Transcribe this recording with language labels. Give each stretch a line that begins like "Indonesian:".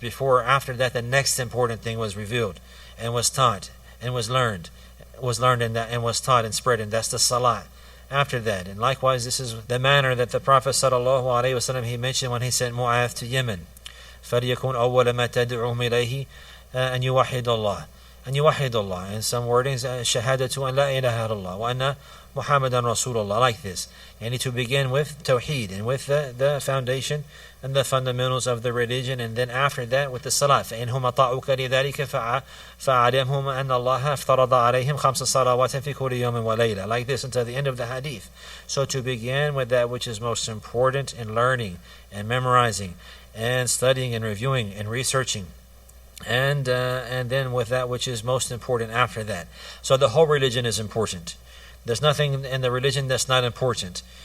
English: After that, the next important thing was revealed and was taught and was learned and was taught and spread, and that's the Salah. After that, and likewise, this is the manner that the Prophet ﷺ he mentioned when he sent Mu'adh to Yemen.
Arabic: فَلْيَكُنْ أَوَّلَ مَا تَدْعُهُمْ إِلَيْهِ أَنْ يُوَحِّدَ اللَّهِ.
English: In some wordings,
Arabic: شَهَادَةُ أَنْ لَا إِلَهَ إِلَّا اللَّهِ وَأَنَّ مُحَمَّدًا رَسُولُ اللَّهِ,
English: like this. And need to begin with Tawheed, and with the foundation and the fundamentals of the religion, and then after that with the Salat.
Arabic: فَإِنْهُمْ أَطَاعُوكَ لِذَلِكَ فَعَلِمْهُمْ أَنَّ اللَّهَ افترض عَلَيْهِمْ خَمْسَ صَلَوَاتٍ فِي كُلِّ يَوْمٍ وَلَيْلَةٍ,
English: like this until the end of the hadith. So to begin with that which is most important in learning and memorizing and studying and reviewing and researching, and then with that which is most important after that. So the whole religion is important. There's nothing in the religion that's not important.